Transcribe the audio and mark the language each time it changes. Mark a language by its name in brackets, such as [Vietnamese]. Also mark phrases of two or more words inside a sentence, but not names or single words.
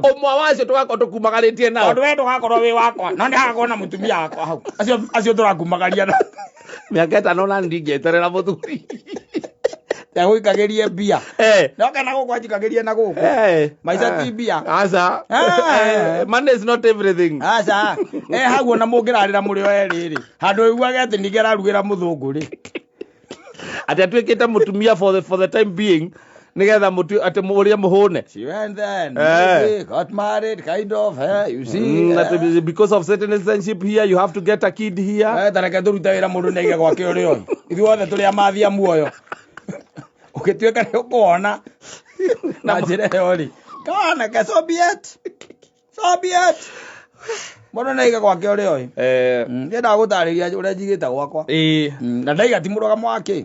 [Kikuyu] Ũmwe wacio tũgakorwo tũkumagarĩtie nao. Tondũ we ndũgakorwo wĩ wakwa. No nĩ hagakorwo na mũtumia wakwa hau. Acio tũrakumagaria na mĩaka 5 na ndingĩeterera mũthuri. Gũikagĩrie mbia. No kana gũkwanjikagĩrie na gũkũ. Maica ti mbia. Aca. [English] Money is not everything. [Kikuyu] Aca. Hau ona mũngĩrarĩra mũrĩ o erĩ rĩ. Handũ ũiguage atĩ ningĩ ararugĩra mũthũngũ rĩ. Ati atuĩkĩte mũtumia [English] for the time being [Kikuyu] nigetha ati mũrĩa mũhũne. [English] She went then. Got married kind of. You see. Because of certain citizenship here you have to get a kid here. [Kikuyu] Tareke tũrute wĩra mũndũ nĩaige gwake ũrĩ ũyũ. Ithuothe tũrĩ amathia muoyo. Ũgĩtuĩka nĩ ũkuona na njĩra ĩyo rĩ. Kana ka Soviet. Mũndũ nĩaige gwake ũrĩ ũyũ. Ndĩrenda gũtarĩria ũrĩa njigĩte gwakwa. Na ndaiga ti mũrũgamo wake.